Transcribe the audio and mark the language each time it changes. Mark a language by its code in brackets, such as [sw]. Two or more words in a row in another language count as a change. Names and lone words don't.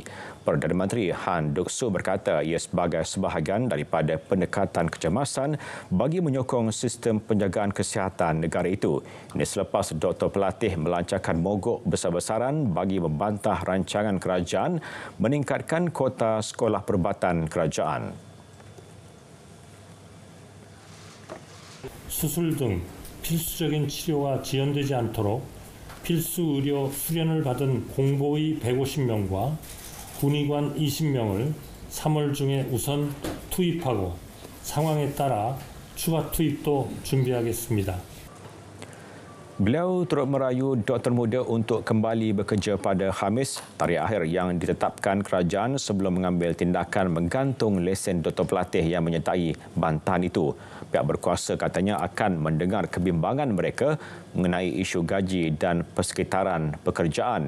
[ms] Perdana Menteri Han Duck-soo berkata ia sebagai sebahagian daripada pendekatan kecemasan bagi menyokong sistem penjagaan kesihatan negara itu. Ini selepas doktor pelatih melancarkan mogok besar-besaran bagi membantah rancangan kerajaan meningkatkan kota sekolah perubatan kerajaan. [ko] 수술 등 필수적인 치료가 지연되지 않도록 필수 의료 수련을 받은 공보의 150명과 군의관 20명을 3월 중에 우선 투입하고 상황에 따라 추가 투입도 준비하겠습니다. [ms] Beliau turut merayu doktor muda untuk kembali bekerja pada Khamis, tarikh akhir yang ditetapkan kerajaan sebelum mengambil tindakan menggantung lesen doktor pelatih yang menyertai bantahan itu. Pihak berkuasa katanya akan mendengar kebimbangan mereka mengenai isu gaji dan persekitaran pekerjaan.